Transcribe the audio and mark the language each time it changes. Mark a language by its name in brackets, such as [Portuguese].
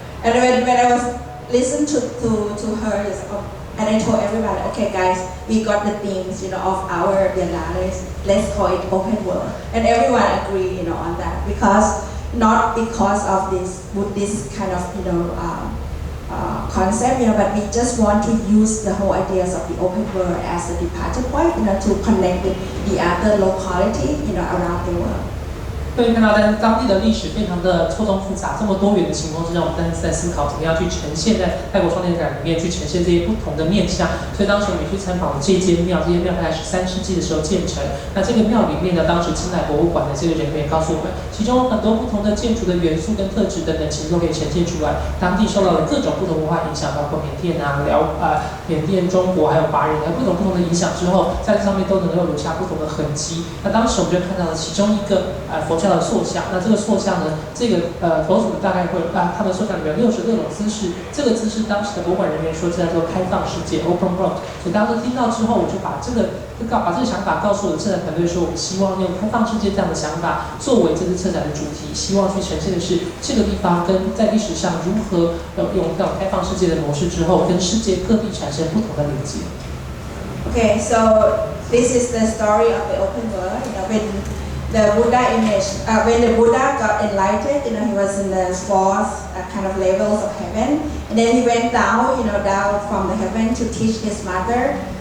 [English] And when I was listening to her, and I told everybody, okay guys, we got the themes, you know, of our biennales, let's call it open world, and everyone agree, you know, on that, because not because of this kind of, you know, concept, you know, but we just want to use the whole ideas of the open world as a departure point, you know, to connect with the other locality, you know, around the world. [Chinese] 可以看到，在当地的历史非常的错综复杂，这么多元的情况之下，我们当时在思考怎么样去呈现在泰国双年展里面去呈现这些不同的面向。所以当时我们去参访了这间庙，这间庙大概13世纪的时候建成。那这个庙里面呢，当时清莱博物馆的这个人员也告诉我们，其中很多不同的建筑的元素跟特质等等，其实都可以呈现出来。当地受到了各种不同文化影响，包括缅甸啊、缅甸、中国还有华人，还有各种不同的影响之后，在这上面都能够留下不同的痕迹。那当时我们就看到了其中一个佛教的塑像，那这个塑像呢，这个佛祖大概会他们塑像里面有66种姿势，这个姿势当时的博物馆人员说这叫做开放世界 （open world）。所以当时听到之后，我就把这个想法告诉我的策展团队说，我们希望用开放世界这样的想法作为这次策展的主题，希望去呈现的是这个地方跟在历史上如何用到开放世界的模式之后，跟世界各地产生不同的连接。 [English] Okay, so this is the story of the open world. You know, when the Buddha image, when the Buddha got enlightened, you know, he was in the fourth kind of levels of heaven, and then he went down, you know, down from the heaven to teach his mother.